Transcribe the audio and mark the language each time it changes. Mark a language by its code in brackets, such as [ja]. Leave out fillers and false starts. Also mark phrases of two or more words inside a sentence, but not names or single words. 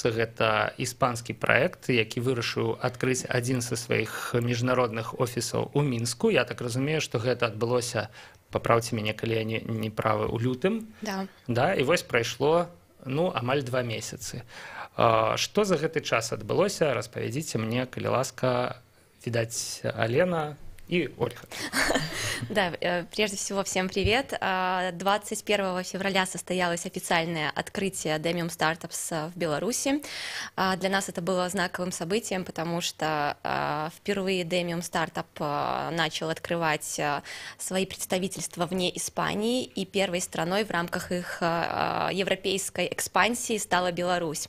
[be] Гэта іспанскі праект, які вырашыў адкрыць адзін са сваіх міжнародных офісаў у Мінску. Я так разумею, што гэта адбылося, папраўце мяне, калі я не правы, у лютым. Да, і вось прайшло, амаль 2 месяцы. Што за гэты час адбылося? Распавядзіце мне, калі ласка, відаць, Алена и Ольга. [ru] Да, прежде всего, всем привет. 21 февраля состоялось официальное открытие Demium Startups в Беларуси. Для нас это было знаковым событием, потому что впервые Demium Startup начал открывать свои представительства вне Испании, и первой страной в рамках их европейской экспансии стала Беларусь.